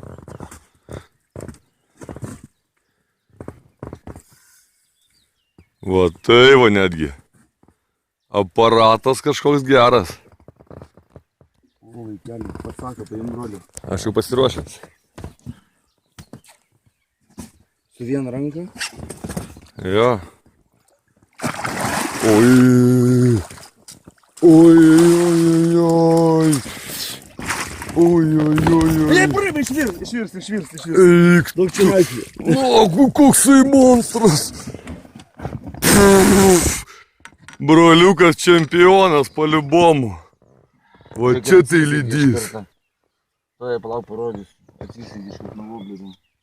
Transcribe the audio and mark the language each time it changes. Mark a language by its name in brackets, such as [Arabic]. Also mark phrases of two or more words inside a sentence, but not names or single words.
[Lithuanian] Va tai va netgi. Aparatas kažkoks geras. O, vaikeli, pasako, paim broli. Aš jau pasiruošęs. Su viena ranka. Jo. Oi. Oi, oi, oi. Oi, oi, oi, oi. Ei, praeim, išvirst. Eik, Daug čia laisvė. o, koksai monstras. Broliukas čempionas paliubomu. Va čia tai lydys. Tuoj, palauk, parodysiu. Atsisėdi iš kaip nuvoblėdam.